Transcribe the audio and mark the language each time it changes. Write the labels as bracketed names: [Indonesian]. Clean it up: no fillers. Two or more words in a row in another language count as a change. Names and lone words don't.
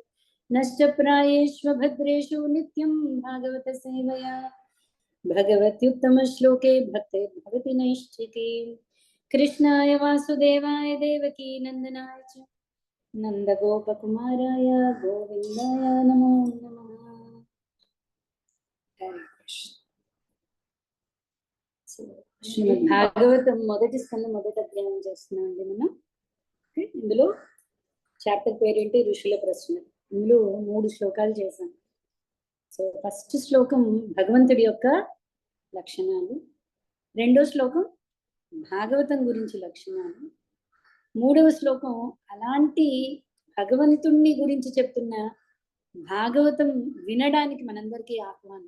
[Sanskrit] नश्च प्रायेष्व भद्रेषु नित्यं भागवत सेवया भगवत्युत्तमश्लोके भक्ते भवति नैष्ठिकी। कृष्णाय वासुदेवाय देवकी नंदनाय च नंदगोपकुमाराय गोविंदाय नमो नमः। [Telugu] శ్రీమద్ భాగవతం మొదటి స్కందం మొదటి అధ్యాయం చేస్తున్నాం అండి మనం. ఇందులో చాప్టర్ పేరేంటి? ఋషుల ప్రశ్నలు. ఇందులో 3 శ్లోకాలు చేశాం. [English] so first [Telugu] శ్లోకం భగవంతుడి యొక్క లక్షణాలు, రెండో శ్లోకం భాగవతం గురించి లక్షణాలు, మూడవ శ్లోకం అలాంటి భగవంతుణ్ణి గురించి చెప్తున్న భాగవతం వినడానికి మనందరికీ ఆహ్వానం.